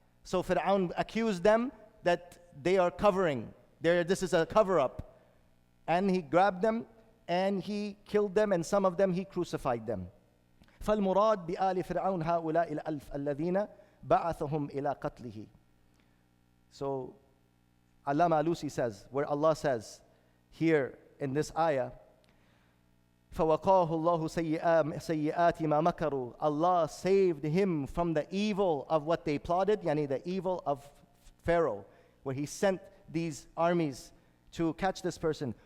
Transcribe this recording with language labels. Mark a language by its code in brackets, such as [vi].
[en] So Fir'aun accused them that they are covering. This is a cover-up. And he grabbed them and he killed them, and some of them he crucified them. [ar] فالمراد بآل فرعون هؤلاء الألف الذين بعثهم إلى قتله. [en] So Allama Alusi says, where Allah says here in this ayah, [ar] فَوَقَاهُ اللَّهُ سَيِّئَاتِ مَا مَكَرُوا. [en] Allah saved him from the evil of what they plotted, yani the evil of Pharaoh, where he sent these armies to catch this person.